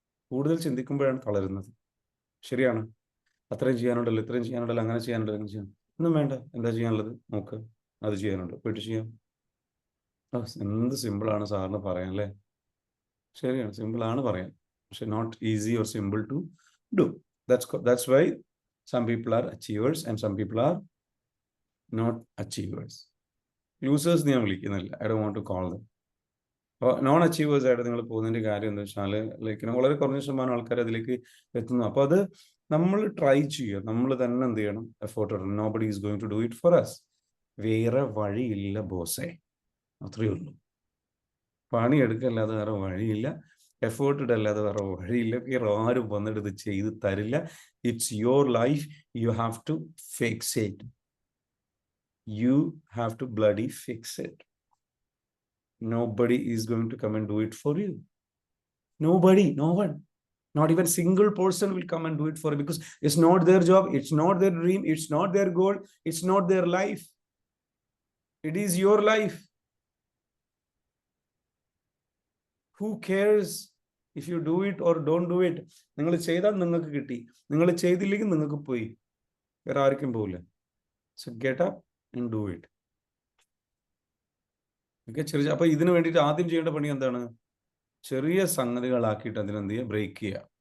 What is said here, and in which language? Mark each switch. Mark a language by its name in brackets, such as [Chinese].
[Malayalam] കൂടുതൽ ചിന്തിക്കുമ്പോഴാണ് തളരുന്നത്. ശരിയാണ്, അത്രയും ചെയ്യാനുണ്ടല്ലോ, ഇത്രയും ചെയ്യാനുണ്ടല്ലോ, അങ്ങനെ ചെയ്യാനുണ്ടല്ലോ, അങ്ങനെ ചെയ്യാൻ ഒന്നും വേണ്ട. എന്താ ചെയ്യാനുള്ളത് നോക്കുക, അത് ചെയ്യാനുണ്ട്, പോയിട്ട് ചെയ്യാം. എന്ത് സിമ്പിളാണ് സാറിന് പറയാൻ അല്ലേ? ശരിയാണ്, സിമ്പിളാണ് പറയാൻ, പക്ഷെ [English] Not easy or simple to do. That's why some people are achievers and some people are not achievers. Losers [Malayalam] ഞാൻ വിളിക്കുന്നില്ല, [English] I don't want to call them. [Malayalam] അപ്പോൾ നോൺ അച്ചീവേഴ്സ് ആയിട്ട് നിങ്ങൾ പോകുന്നതിൻ്റെ കാര്യം എന്താ വെച്ചാൽ വളരെ കുറഞ്ഞ ശതമാനം ആൾക്കാർ അതിലേക്ക് എത്തുന്നു. അപ്പോൾ അത് നമ്മൾ ട്രൈ ചെയ്യുക, നമ്മൾ തന്നെ എന്ത് ചെയ്യണം, എഫോർട്ട് ഇടണം. [English] Nobody is going to do it for us. [Malayalam] വേറെ വഴിയില്ല ബോസേ, അത്രയേ ഉള്ളൂ. പണിയെടുക്കല്ലാതെ വേറെ വഴിയില്ല, എഫേർട്ട് ഇടല്ലാതെ വേറെ വഴിയില്ല. വേറെ ആരും വന്നിട്ട് ഇത് ചെയ്ത് തരില്ല. [English] It's your life, you have to fix it. You have to bloody fix it. Nobody is going to come and do it for you. Nobody, no one. Not even single person will come and do it for you, because it's not their job, it's not their dream, it's not their goal, it's not their life. It is your life. Who cares if you do it or don't do it? [Malayalam] നിങ്ങൾ ചെയ്താൽ നിങ്ങൾക്ക് കിട്ടി, നിങ്ങൾ ചെയ്തില്ലെങ്കിൽ നിങ്ങൾക്ക് പോയി, വേറെ ആർക്കും പോകില്ല. [English] So get up and do it. [Malayalam] ചെറിയ അപ്പോൾ ഇതിന് വേണ്ടിയിട്ട് ആദ്യം ചെയ്യേണ്ട പണി എന്താണ്? ചെറിയ സംഗതികളാക്കിയിട്ട് അതിനെന്ത് ചെയ്യുക, ബ്രേക്ക് ചെയ്യുക.